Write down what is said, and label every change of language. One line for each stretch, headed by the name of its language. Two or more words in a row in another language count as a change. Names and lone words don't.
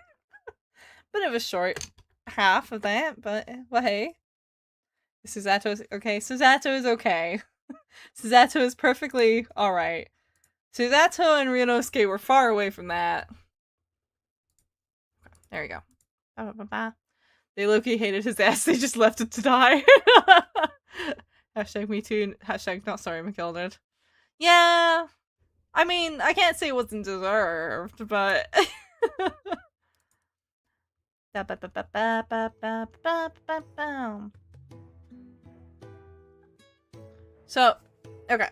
English: Bit of a short half of that, but well, hey. Suzato's okay. Suzato is okay. Suzato is perfectly alright. Suzato and Ryunosuke were far away from that. There we go. Ba-ba-ba-ba. They low-key hated his ass, they just left it to die. Hashtag me too. Hashtag not sorry, McKildred. Yeah. I mean, I can't say it wasn't deserved, but... So, okay.